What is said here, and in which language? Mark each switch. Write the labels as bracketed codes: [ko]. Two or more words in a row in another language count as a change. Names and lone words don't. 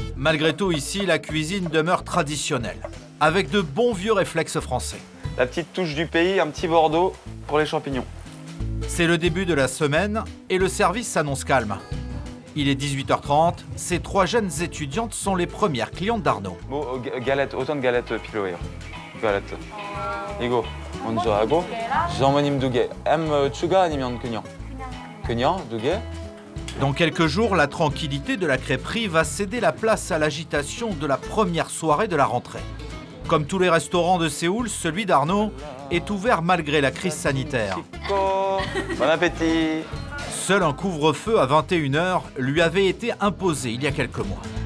[fr] Malgré tout, ici, la cuisine demeure traditionnelle, avec de bons vieux réflexes français. La petite touche du pays, un petit Bordeaux pour les champignons. C'est le début de la semaine et le service s'annonce calme. Il est 18h30, ces 3 jeunes étudiantes sont les premières clientes d'Arnaud. Bon, galette, autant de galettes pillow. galette. [ko] 이거 먼저 하고 어머님 2개. 추가 아니면 그냥? 그냥 2개. [fr] Dans quelques jours, la tranquillité de la crêperie va céder la place à l'agitation de la première soirée de la rentrée. Comme tous les restaurants de Séoul, celui d'Arnaud est ouvert malgré la crise sanitaire. Bon appétit. Seul un couvre-feu à 21h lui avait été imposé il y a quelques mois.